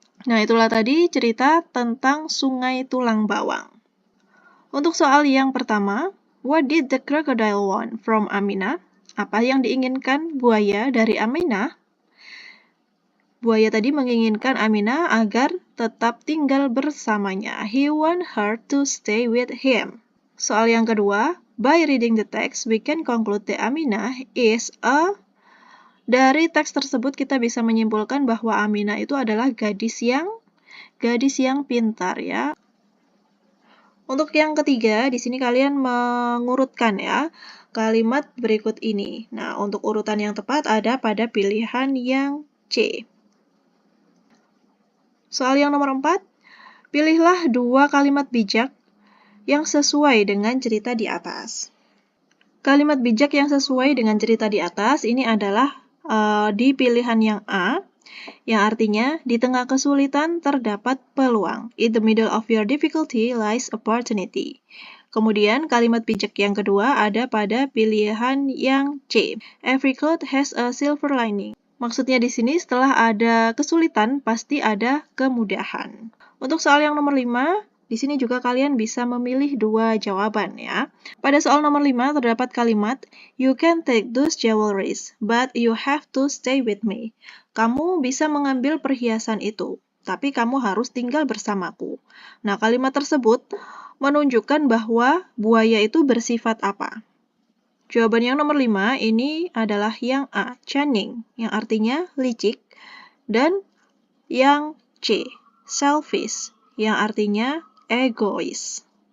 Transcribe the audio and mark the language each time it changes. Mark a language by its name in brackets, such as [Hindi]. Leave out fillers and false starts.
[Indonesian] Nah, itulah tadi cerita tentang Sungai Tulang Bawang. Untuk soal yang pertama, [English] what did the crocodile want from Aminah? [Indonesian] Apa yang diinginkan buaya dari Aminah? Buaya tadi menginginkan Aminah agar tetap tinggal bersamanya. [English] He want her to stay with him. [Indonesian] Soal yang kedua, [English] by reading the text, we can conclude that Aminah is a... [Indonesian] Dari teks tersebut kita bisa menyimpulkan bahwa Aminah itu adalah gadis yang pintar ya. Untuk yang ketiga, di sini kalian mengurutkan ya kalimat berikut ini. Nah, untuk urutan yang tepat ada pada pilihan yang C. Soal yang nomor 4, pilihlah 2 kalimat bijak yang sesuai dengan cerita di atas. Kalimat bijak yang sesuai dengan cerita di atas ini adalah di pilihan yang A, yang artinya di tengah kesulitan terdapat peluang. [English] In the middle of your difficulty lies opportunity. [Indonesian] Kemudian kalimat bijak yang kedua ada pada pilihan yang C. [English] Every cloud has a silver lining. [Indonesian] Maksudnya di sini setelah ada kesulitan pasti ada kemudahan. Untuk soal yang nomor 5, di sini juga kalian bisa memilih 2 jawaban ya. Pada soal nomor 5 terdapat kalimat, [English] you can take those jewelries, but you have to stay with me. [Indonesian] Kamu bisa mengambil perhiasan itu, tapi kamu harus tinggal bersamaku. Nah, kalimat tersebut menunjukkan bahwa buaya itu bersifat apa? Jawaban yang nomor 5 ini adalah yang A, cunning, yang artinya licik, dan yang C, selfish, yang artinya egois.